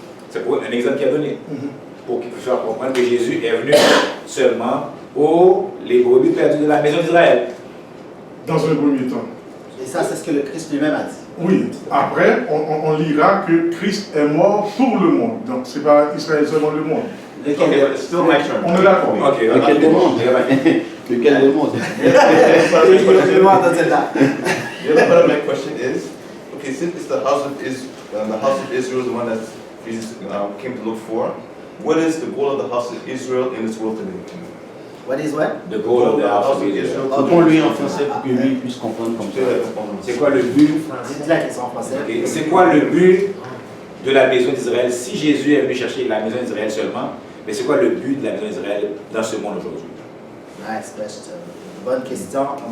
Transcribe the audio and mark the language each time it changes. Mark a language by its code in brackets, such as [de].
[fr] C'est pour un exemple qu'il a donné, pour qu'il puisse faire comprendre que Jésus est venu seulement pour les brebis perdues de la maison d'Israël. Dans un premier temps. Et ça, c'est ce que le Christ lui-même a dit. Oui, après, on lira que Christ est mort pour le monde. Donc, ce n'est pas Israël seulement le monde. Lequel [en] Okay, but it's still my turn. [fr] On est d'accord. Ok, Lequel des mondes? Lequel des mondes? Je m'en entends là. [en] The other part of my question is, okay, since it's the house of Israel is the one that Jesus came to look for, what is the goal of the house of Israel in this world today? What is what? The goal of the house of Israel. [fr] Réponds-lui en français pour que lui puisse comprendre comme ça. C'est quoi le but? Dites la question en français. Ok, c'est quoi le but de la maison d'Israël? Si Jésus est venu chercher la maison d'Israël seulement, mais c'est quoi le but de la maison d'Israël dans ce monde aujourd'hui? [en] Nice question. [fr] Bonne question.